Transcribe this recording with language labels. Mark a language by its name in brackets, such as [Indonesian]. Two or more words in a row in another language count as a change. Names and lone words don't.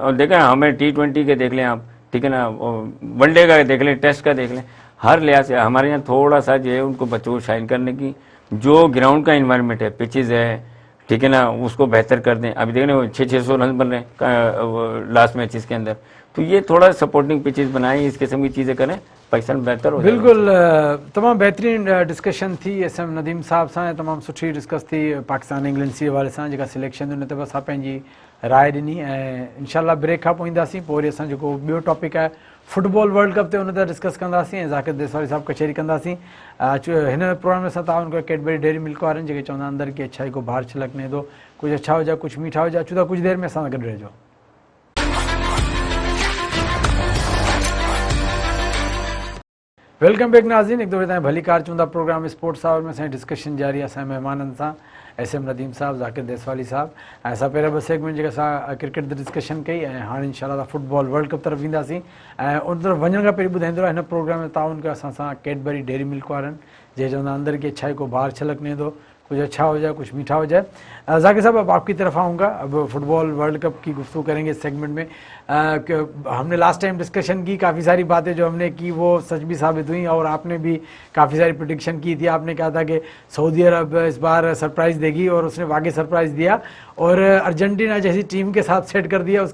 [Urdu] اور دیکھیں ہمیں T20 کے دیکھ لیں آپ، ٹھیک ہے نا، ون ڈے کا دیکھ لیں، ٹیسٹ کا دیکھ لیں، ہر لحاظ سے ہمارے یہاں تھوڑا سا جو ہے ان کو بچوں کو شائن کرنے کی، جو گراؤنڈ کا انوائرمنٹ ہے، پچز ہے، ٹھیک ہے نا، اس کو بہتر کر دیں. ابھی دیکھنے 600 رن بن رہے ہیں [English] last matches [Urdu] کے اندر، تو یہ تھوڑا [English] supporting pitches [Urdu] بنائیں، اس قسم کی چیزیں کریں، پاکستان بہتر ہو. [Sindhi] बिल्कुल, तमाम बेहतरीन डिस्कशन थी SM नदीम साहब सां, तमाम सुठी डिस्कस थी पाकिस्तान इंग्लैंड सी हवाले सां जेका सिलेक्शन उन ते बि असां पंहिंजी राय ॾिनी। ऐं इंशाल्लाह ब्रेक खां पोइ ईंदासीं, पोइ वरी असां जेको ॿियो टॉपिक आहे फुटबॉल वर्ल्ड कप ते उन ते डिस्कस कंदासीं ऐं ज़ाकिर देसवारी साहब कचहरी कंदासीं। हिन प्रोग्राम में असां तव्हां कयो कैडबरी डेयरी मिल्क वारनि जेके चवंदा [Urdu] اندر کی اچھائی کو باہر چھلکنے دو, [Sindhi] कुझु अच्छा हुजा कुझु मीठा हुजा। अचूं था कुझु देरि में असां सां गॾु रहिजो। [English] welcome back [Sindhi] नाज़रीन, एक दफ़े तव्हां भली कार चवंदा प्रोग्राम स्पोर्ट्स आवर में असांजी डिस्कशन जारी आहे असांजे महिमाननि सां, SM नदीम साहब, ज़ाकिर देसवाली साहब। ऐं असां पहिरियां 2 सेगमेंट जेका असां क्रिकेट ते डिस्कशन कई, ऐं हाणे इंशाल्लाह फुटबॉल वर्ल्ड कप तरफ़ ईंदासीं। ऐं उन तरफ़ वञण खां पहिरीं ॿुधाईंदो हिन प्रोग्राम में ताउन कयो असां सां कैडबरी डेयरी मिल्क वारनि, जे चवंदा [Urdu] اندر کی اچھائی کو باہر چھلکنے دو، کچھ اچھا ہو جائے کچھ میٹھا ہو جائے. ذاکر صاحب اب آپ کی طرف آؤں گا، اب فٹبال ورلڈ کپ کی گفتگو کریں گے اس سیگمنٹ میں. ہم نے [English] last time [Urdu] ڈسکشن کی، کافی ساری باتیں جو ہم نے کی وہ سچ بھی ثابت ہوئی، اور آپ نے بھی کافی ساری پریڈکشن کی تھی. آپ نے کہا تھا کہ سعودی عرب اس بار سرپرائز دے گی، اور اس نے واقعی سرپرائز دیا اور ارجنٹینا جیسی ٹیم کے ساتھ سیٹ کر دیا.